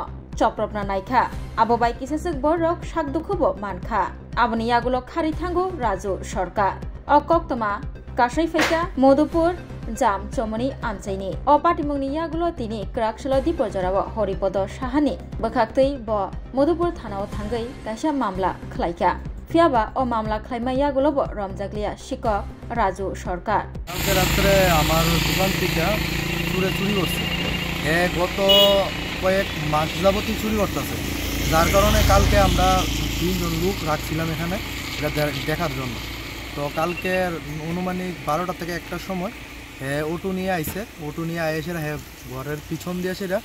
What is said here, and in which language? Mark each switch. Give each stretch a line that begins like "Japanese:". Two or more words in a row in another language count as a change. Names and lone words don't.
Kok Borok: चप्रपना नायखा आबो बाय किसेसक बर रक साक दुखुबो मानखा आबनि यागुलो खारि थांगो राजु सरकार अकक्तमा कासै फैका मधुपुर जाम चमनि आमचाइनि अपाटिमुंनि यागुलो तिनि क्राकसलो दिपजराव हरिपद साहानि बखाक्तै ब मधुपुर थानाव थांगै काइसा मामला खलाइका फियाबा अ मामला खलाइमा यागुलो ब रमजागलिया शिकक राजु सरकार
Bangla: কালকে রাত্রে আমার দোকান থেকে চুরি করছে গত কয়েক মাস যাবতই চুরি করতেছে যার কারণে কালকে আমরা 3 জন লোক রাখছিলাম এখানে এটা দেখার জন্য তো কালকে অনুমানিক 12টা থেকে 1টার সময় অটো নিয়ে আইছে অটো নিয়ে এসে ঘরের পিছন দিয়ে সেটা